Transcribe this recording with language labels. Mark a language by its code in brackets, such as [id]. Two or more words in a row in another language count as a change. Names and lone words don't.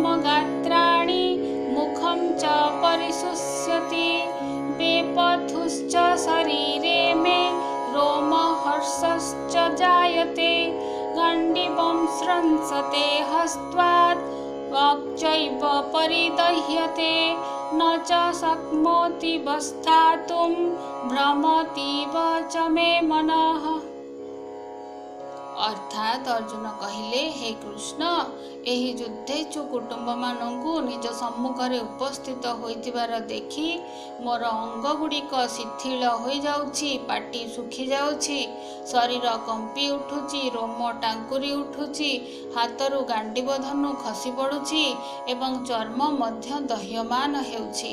[sa] गात्राणि मुखं च परिशुष्यति वेपथुश्च शरीरे मे रोमहर्षश्च जायते गण्डिवं स्रंसते हस्त्वात् वाक्चैव परिदह्यते न च शक्नोति वस्थातुं भ्रमतीव च मे मनः। [or] ଅର୍ଥାତ ଅର୍ଜୁନ କହିଲେ, ହେ କୃଷ୍ଣ ଏହି ଯୁଦ୍ଧେଚ୍ଛୁ କୁଟୁମ୍ବ ମାନଙ୍କୁ ନିଜ ସମ୍ମୁଖରେ ଉପସ୍ଥିତ ହୋଇଥିବାର ଦେଖି ମୋର ଅଙ୍ଗ ଗୁଡ଼ିକ ଶିଥିଳ ହୋଇଯାଉଛି, ପାଟି ଶୁଖିଯାଉଛି, ଶରୀର କମ୍ପି ଉଠୁଛି, ରୋମ ଟାଙ୍କୁରି ଉଠୁଛି, ହାତରୁ ଗାଣ୍ଡିବ ଧନୁ ଖସି ପଡ଼ୁଛି ଏବଂ ଚର୍ମ ମଧ୍ୟ ଦହ୍ୟମାନ ହେଉଛି।